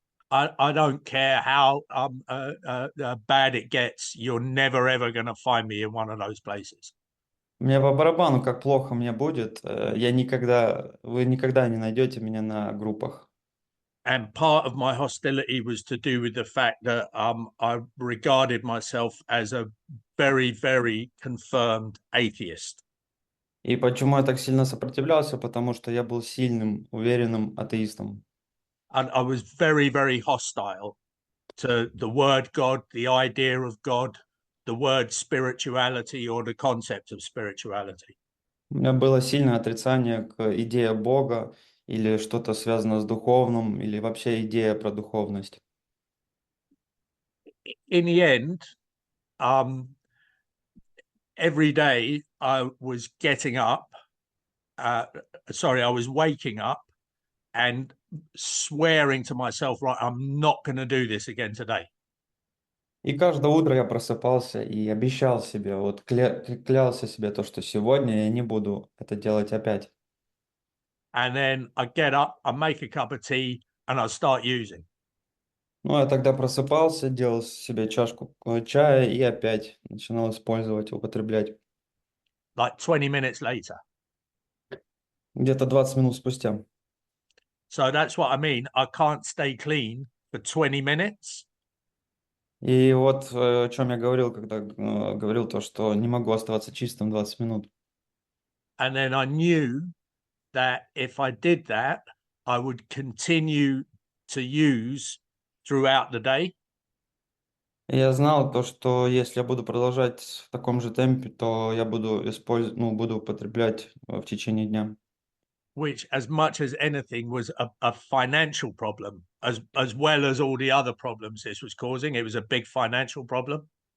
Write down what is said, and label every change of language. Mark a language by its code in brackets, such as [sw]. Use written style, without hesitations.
[en] I don't care how bad it gets. You're never ever going to find me in one of those places. [ru] Мне по барабану, как плохо мне будет, вы никогда не найдете меня на группах. [en] And part of my hostility was to do with the fact that I regarded myself as a very, very confirmed atheist. [ru] И почему я так сильно сопротивлялся? Потому что я был сильным, уверенным атеистом. [en] And I was very, very hostile to the word God, the idea of God, the word spirituality, or the concept of spirituality. [ru] У меня было сильное отрицание к идее Бога или что-то связано с духовным, или вообще идея про духовность. [en] In the end, um, every day I was getting up, uh, I was waking up and swearing to myself, right, I'm not going to do this again today. [ru] И каждое утро я просыпался и обещал себе, вот клялся себе то, что сегодня я не буду это делать опять. [en] And then I get up, I make a cup of tea, and I start using. [ru] Ну, я тогда просыпался, делал себе чашку чая и опять начинал использовать, употреблять. [en] Like 20 minutes later. [ru] Где-то 20 минут спустя. [en] So that's what I mean. I can't stay clean for 20 minutes. [ru] И вот о чем я говорил, когда говорил то, что не могу оставаться чистым 20 минут. [en] And then I knew that if I did that, I would continue to use throughout the day. [ru] И я знал то, что если я буду продолжать в таком же темпе, то я буду использовать, ну, буду употреблять в течение дня. [en] Which, as much as anything, was a financial problem, as well as all the other problems this was causing. It was a big financial problem.